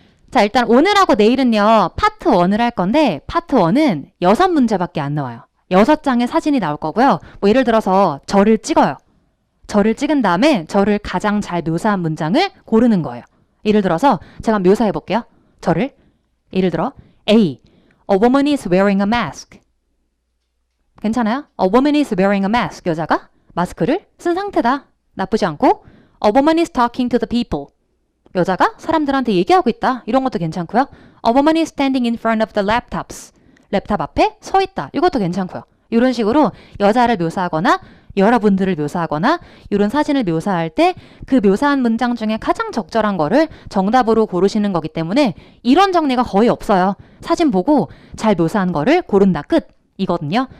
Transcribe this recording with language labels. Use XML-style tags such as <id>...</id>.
<ko>자 일단 오늘하고 내일은요 파트 1을 할 건데 파트 1은 6문제밖에 안 나와요. 6장의 사진이 나올 거고요. 뭐 예를 들어서 저를 찍어요. 저를 찍은 다음에 저를 가장 잘 묘사한 문장을 고르는 거예요. 예를 들어서 제가 묘사해 볼게요. 저를 예를 들어 A.</ko> <en>A woman is wearing a mask.</en> <ko>괜찮아요?</ko> <en>A woman is wearing a mask.</en> <ko>여자가 마스크를 쓴 상태다. 나쁘지 않고</ko> <en>A woman is talking to the people.</en> <ko>여자가 사람들한테 얘기하고 있다. 이런 것도 괜찮고요.</ko> <en>A woman is standing in front of the laptops.</en> <ko>랩탑 앞에 서 있다. 이것도 괜찮고요. 이런 식으로 여자를 묘사하거나 여러분들을 묘사하거나 이런 사진을 묘사할 때 그 묘사한 문장 중에 가장 적절한 거를 정답으로 고르시는 거기 때문에 이런 정리가 거의 없어요. 사진 보고 잘 묘사한 거를 고른다 끝 이거든요.</ko>